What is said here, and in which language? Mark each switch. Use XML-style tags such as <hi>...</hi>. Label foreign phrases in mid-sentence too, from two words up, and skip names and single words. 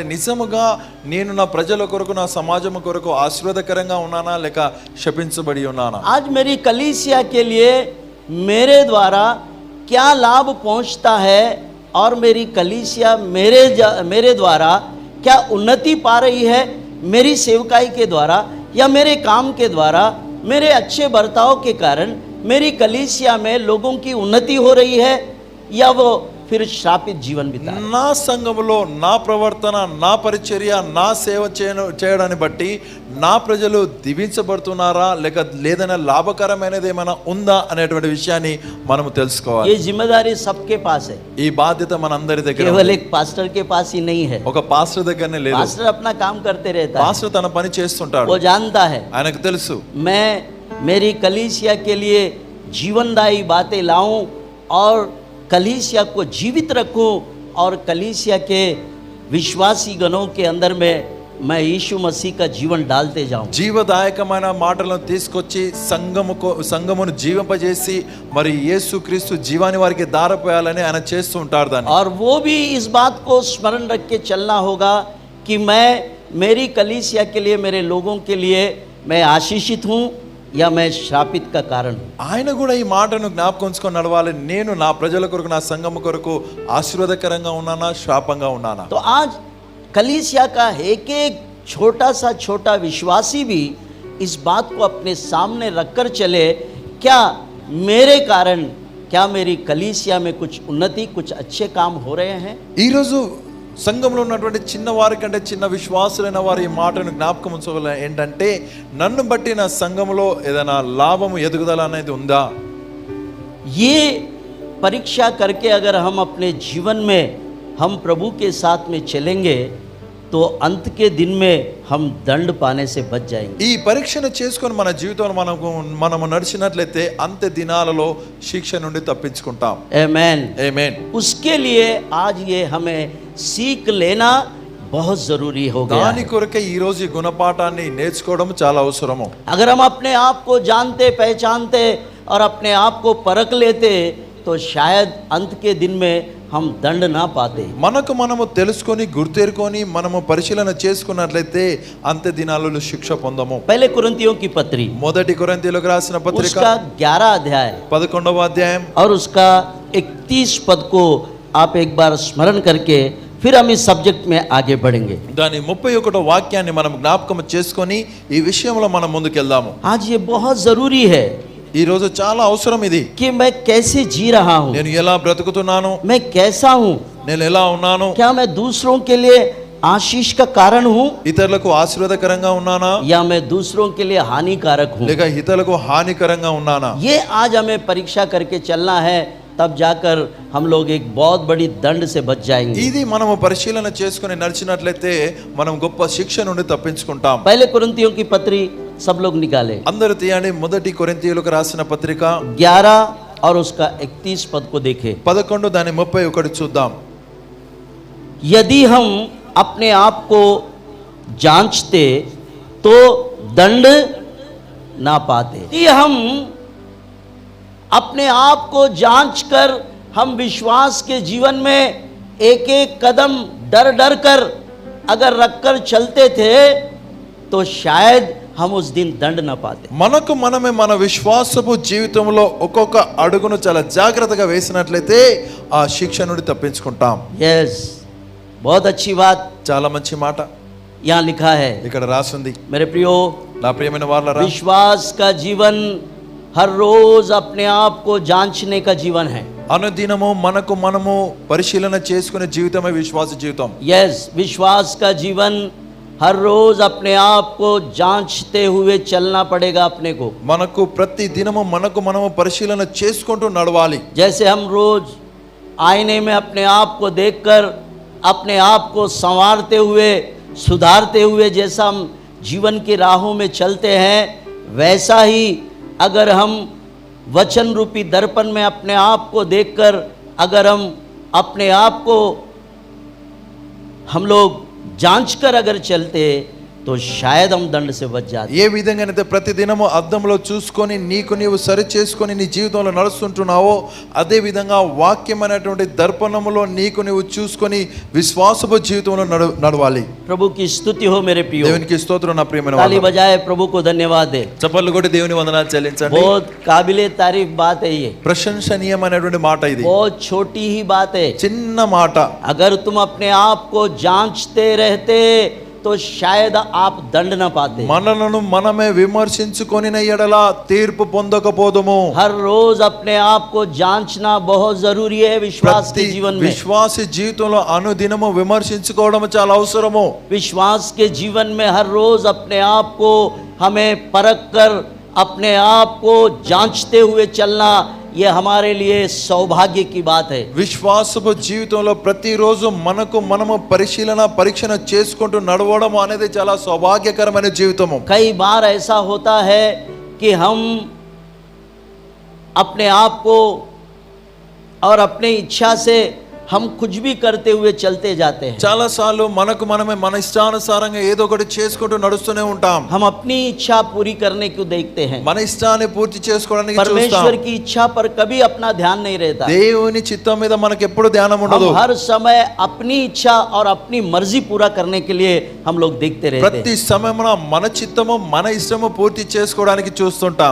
<te>నిజముగా నేను నా ప్రజల కొరకు, నా సమాజం కొరకు ఆశీర్వాదకరంగా ఉన్నానా లేక శపించబడి ఉన్నానా?</te> <hi>आज मेरी कलीसिया के लिए मेरे द्वारा क्या लाभ पहुंचता है और मेरी कलीसिया मेरे द्वारा क्या उन्नति पा रही है, मेरी सेवकाई के द्वारा या मेरे काम के द्वारा, मेरे अच्छे बर्ताव के कारण मेरी कलीसिया में लोगों की उन्नति हो रही है या वो फिर श्रापित जीवन बिता रहे हैं.</hi> <te>నా సంఘములో నా ప్రవర్తన, నా పరిచర్య, నా సేవ చేయడాన్ని బట్టి నా ప్రజలు దీవించబడుతున్నారా లేక లేదైనా లాభకరమైనది ఏమైనా ఉందా అనేటువంటి విషయాన్ని మనము తెలుసుకోవాలి.</te> <hi>ये जिम्मेदारी सबके पास है,</hi> <te>ఈ బాధ్యత మనందరి దగ్గర</te> <hi>केवल</hi> <te>ఉంది.</te> <hi>एक पास्टर के पास ही नहीं है.</hi> <te>ఒక పాస్టర్ దగ్గరనే లేదు.</te> <hi>पास्टर अपना काम करते रहता है,</hi> <te>పాస్టర్ తన పని చేస్తుంటాడు,</te> <hi>वो जानता है</hi> <te>ఆయనకు తెలుసు</te> <hi>मैं मेरी कलीसिया के लिए जीवनदायी बातें लाऊं और कलीसिया को जीवित रखूं और कलीसिया के विश्वासी गणों के अंदर में मैं यीशु मसीह का जीवन डालते जाऊं.</hi> <te>జీవదాయకమైన మాటలను తీసుకొచ్చి సంఘమును జీవింపజేసి మరి యేసుక్రీస్తు జీవాన్ని వారికి దారపోయాలని ఆయన చేస్తూ ఉంటారు దాన్ని.</te> <hi>और वो भी इस बात को स्मरण रख के चलना होगा कि मैं मेरी कलीसिया के लिए, मेरे लोगों के लिए मैं आशीषित हूँ या मैं श्रापित का कारण हूँ.</hi> <te>ఆయన కూడా ఈ మాటను జ్ఞాపకం ఉంచుకొని నడవాలి. నేను నా ప్రజల కొరకు, నా సంఘము కొరకు ఆశీర్వాదకరంగా ఉన్నానా, శాపంగా ఉన్నానా?</te> <hi>तो आज कलीसिया का एक एक छोटा विश्वासी भी इस बात को अपने सामने रखकर चले, क्या मेरे कारण, क्या मेरी कलीसिया में कुछ उन्नति, कुछ अच्छे काम हो रहे हैं.</hi> <te>ఈరోజు సంఘంలో ఉన్నటువంటి చిన్న వారి కంటే చిన్న విశ్వాసులైన వారు ఈ మాటను జ్ఞాపకం ఉంచుకోవాలి. ఏంటంటే నన్ను బట్టి నా సంఘంలో ఏదైనా లాభము, ఎదుగుదల అనేది ఉందా?</te> <hi>ये परीक्षा करके अगर हम अपने जीवन में हम प्रभु के साथ में चलेंगे तो अंत के दिन में हम दंड पाने से बच जाएंगे.</hi> <te>ఈ పరీక్షను చేసుకొని మన జీవితంలో మనము నడిచినట్లయితే అంత్య దినాలలో శిక్ష నుండి తప్పించుకుంటాం.</te> <hi>आमेन.</hi> <te>ఆమేన్.</te> <hi>उसके लिए आज ये हमें सीख लेना बहुत जरूरी हो गया</hi> <te>దాని</te> <hi>है.</hi> <te>కొరకే ఈ రోజు ఈ గుణపాఠాన్ని నేర్చుకోవడం చాలా అవసరము.</te> <hi>अगर हम अपने आप को जानते, पहचानते और अपने आप को परख लेते तो शायद अंत के दिन में हम दंड ना पाते.</hi> <te>మనకు మనము తెలుసుకొని గుర్తెరుకొని మనము పరిశీలన చేసుకున్నట్లయితే అంత్య దినాలలో శిక్ష పొందము.</te> <hi>पहले कुरिन्थियों की पत्री,</hi> <te>మొదటి కొరింథీయులకు రాసిన పత్రిక</te> <hi>उसका 11 अध्याय</hi> <te>11వ అధ్యాయం</te> <hi>और उसका 31 पद को आप एक बार स्मरण करके फिर हम इस सब्जेक्ट में आगे बढ़ेंगे.</hi> <te>దాని 31వ వాక్యాన్ని మనం జ్ఞాపకం చేసుకొని ఈ విషయంలో మనం ముందుకెళ్దాము.</te> <hi>आज ये बहुत जरूरी है</hi> <te>ఈ రోజు చాలా అవసరం ఇది.</te> <hi>कि मैं कैसे जी रहा हूँ,</hi> <te>నేను ఎలా బ్రతుకుతున్నాను,</te> <hi>मैं कैसा हूँ,</hi> <te>నేను ఎలా ఉన్నాను,</te> <hi>क्या मैं दूसरों के लिए आशीष का कारण हूँ</hi> <te>ఇతరులకు ఆశీర్వాదకరంగా ఉన్నానా</te> <hi>या मैं दूसरों के लिए हानिकारक हूँ.</hi> <te>లేక ఇతరులకు హానికరంగా ఉన్నానా?</te> <hi>ये आज हमें परीक्षा करके चलना है, तब जाकर हम लोग एक बहुत बड़ी दंड से बच जाएंगे.</hi> <te>ఇది మనము పరిశీలన చేసుకొని నడిచినట్లయితే మనం గొప్ప శిక్ష నుండి తప్పించుకుంటాం.</te> <hi>पहले कुरिन्थियों की पत्री सब लोग निकाले,</hi> <te>అందరూ తీయండి. మొదటి కొరింథీయులకు రాసిన పత్రిక</te> <hi>11 और उसका 31 पद को देखें.</hi> <te>11 దాని 31 చూద్దాం.</te> <hi>यदि हम अपने आप को जांचते तो दंड ना पाते. यदि हम अपने आप को जांच कर हम विश्वास के जीवन में एक एक कदम डर डर कर अगर रखकर चलते थे तो शायद हम उस दिन दंड न पाते।</hi> <te>మనకు మనమే మన విశ్వాసపు జీవితంలో ఒక్కొక్క అడుగును చాలా జాగ్రత్తగా వేసినట్లయితే ఆ శిక్ష నుండి తప్పించుకుంటాం.</te> <hi>यस, बहुत अच्छी बात</hi> <te>చాలా మంచి మాట</te> <hi>यहाँ लिखा है।</hi> <te>ఇక్కడ రాసింది.</te> <hi>मेरे प्रियो,</hi> <te>నా ప్రియమైన వారలారా,</te> <hi>विश्वास का जीवन हर रोज अपने आप को जांचने का जीवन है।</hi> <te>అనుదినము మనకు మనము పరిశీలన చేసుకునే జీవితమే విశ్వాస జీవితం.</te> <hi>यस, विश्वास का जीवन हर रोज अपने आप को जांचते हुए चलना पड़ेगा अपने को।</hi> <te>మనకు ప్రతి దినము మనకు మనము పరిశీలన చేసుకుంటూ నడవాలి.</te> <hi>जैसे हम रोज आईने में अपने आप को देखकर अपने आप को संवारते हुए सुधारते हुए जैसा हम जीवन की राहों में चलते हैं, वैसा ही अगर हम वचन रूपी दर्पण में अपने आप को देखकर अगर हम अपने आप को हम लोग जांच कर अगर चलते तो शायद हम दंड से बच जाते।</hi> <te>ఏ విధంగానైతే ప్రతి దినము అద్దంలో చూసుకొని నీకు నీవు సరి చేసుకొని నీ జీవితంలో నడుస్తుంటున్నావో అదే విధంగా వాక్యం అనేటువంటి దర్పణములో నీకు నీవు చూసుకొని విశ్వాసపు జీవితంలో నడవాలి.</te> <hi>प्रभु की स्तुति हो मेरे प्रियो।</hi> <te>దేవునికి స్తోత్రం నా ప్రియమైన</te> <hi>ताली</hi> <te>వారలారా.</te> <hi>बजाए प्रभु को धन्यवाद दे।</hi> <te>చప్పట్లు కొట్టి దేవుని వందనాలు చెల్లించండి.</te> <hi>बहुत काबिले तारीफ बात है ये,</hi> <te>ప్రశంసనీయమైనటువంటి మాట ఇది.</te> <hi>बहुत छोटी ही बात है।</hi> <te>చిన్న మాట.</te> <hi>अगर तुम अपने आप को जांचते रहते तो शायद आप दंड न पाते।</hi> <te>మనలను మనమే విమర్శించుకొనిన ఎడల తీర్పు పొందకపోదుము.</te> <hi>हर रोज अपने आप को जांचना बहुत जरूरी है विश्वास के जीवन में।</hi> <te>విశ్వాసి జీవితంలో అనుదినము విమర్శించుకోవడం చాలా అవసరము.</te> <hi>विश्वास के जीवन में हर रोज अपने आप को हमें परख कर अपने आप को जांचते हुए चलना, ये हमारे लिए सौभाग्य की बात है।</hi> <te>విశ్వాసపు జీవితంలో ప్రతిరోజు మనకు మనము పరిశీలన పరీక్షణ చేసుకుంటూ నడవడం అనేది చాలా సౌభాగ్యకరమైన జీవితము.</te> <hi>कई बार ऐसा होता है कि हम अपने आप को और अपने इच्छा से हम कुछ भी करते हुए चलते जाते हैं।</hi> <te>చాలా సార్లు మనకు మనమే మన ఇష్టానుసారంగా ఏదో ఒకటి చేసుకుంటూ నడుస్తూనే ఉంటాం.</te> <hi>हम अपनी इच्छा पूरी करने को देखते हैं,</hi> <te>మన ఇష్టాన్ని పూర్తి చేసుకోవడానికి చూస్తాం.</te> <hi>परमेश्वर की इच्छा पर कभी अपना ध्यान नहीं रहता।</hi> <te>దేవుని చిత్తం మీద మనకు ఎప్పుడు ధ్యానం ఉండదు.</te> <hi>हम हर समय अपनी इच्छा और अपनी मर्जी पूरा करने के लिए हम लोग देखते रहते</hi> <te>ప్రతి</te> <hi>हैं।</hi> <te>సమయమున మన చిత్తము మన ఇష్టము పూర్తి చేసుకోవడానికి చూస్తుంటాం.</te>